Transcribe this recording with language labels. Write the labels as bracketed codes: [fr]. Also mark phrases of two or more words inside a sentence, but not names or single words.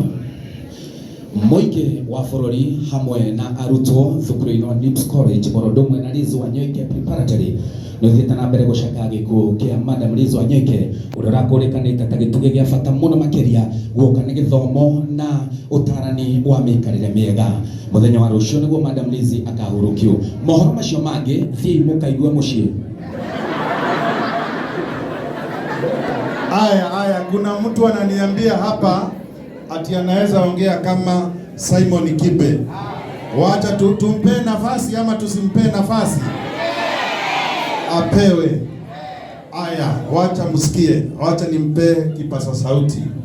[ki] Moige wa bũrũri hamwe na arutwo thukuru-inĩ wa Nibs College mũrũndũmwe na Lizzie Wanyoike Preparatory nĩthiĩte na mbere gũcakaya gĩkuũ kĩa Madam Lizzie Wanyoike ũrĩa ũrakũrĩkanĩte ta gĩtugĩ gĩa bata mũno makĩria guoka nĩ gĩthomo na ũtarani wa mĩikarĩre mĩega. Mũthenya wa rũciũ nĩguo Madam Lizzie akahurũkio. Mohoro macio mangĩ thiĩ mũkaigue mũciĩ. [sw] Aya, kuna mtu ananiambia hapa ati anaweza ongea kama Simon Kibe. Wacha tumpe nafasi ama tusimpe nafasi? Apewe. Aya, wacha msikie. Wacha nimpe kipasa sauti.